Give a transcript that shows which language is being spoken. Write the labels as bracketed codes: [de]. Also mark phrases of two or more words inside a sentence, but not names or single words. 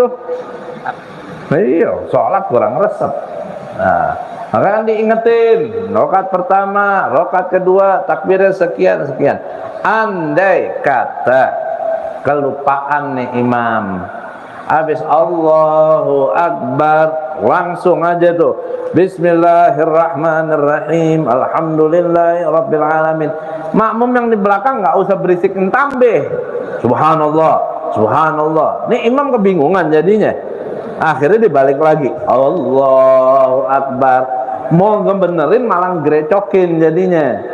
[id] Iya, sholat kurang resep. Nah, maka diingetin, rakaat pertama, rakaat kedua, takbirnya sekian. Andai kata kelupaan nih imam, habis [ar] الله أكبر [id] langsung aja tuh [ar] بسم الله الرحمن الرحيم، الحمد لله رب العالمين. [id] Makmum yang di belakang nggak usah berisik tambah Subhanallah, Subhanallah. Nih imam kebingungan jadinya. Akhirnya dibalik lagi [ar] الله أكبر. [id] Mau ngebenerin malah grecokin jadinya.